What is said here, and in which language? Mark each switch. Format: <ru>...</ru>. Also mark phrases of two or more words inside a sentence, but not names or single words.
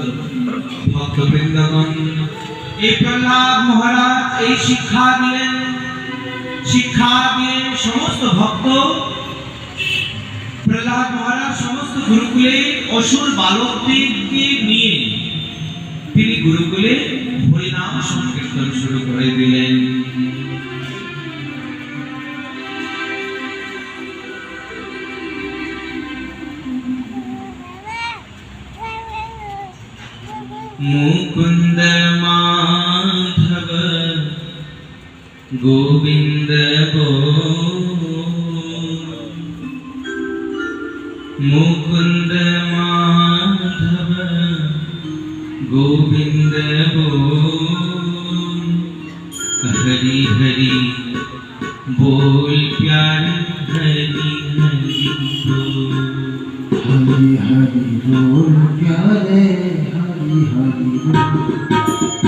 <bn>ভক্তবৃন্দগণ, এই প্রহ্লাদ মহারাজ এই শিক্ষা দিলেন। শিক্ষা দিয়ে সমস্ত ভক্ত, প্রহ্লাদ মহারাজ সমস্ত গুরুকুলে অসুর বালকদেরকে নিয়ে তিনি গুরুকুলে হরিনাম সংকীর্তন শুরু করে দিলেন।</bn> <hi>मुकुंद माधव गोविंद मुकुंद माधव गोविंद हरि हरि बोल प्यारे हरि हरि बोल, हरि हरि बोल प्यारे हरि हरि बोल।</hi>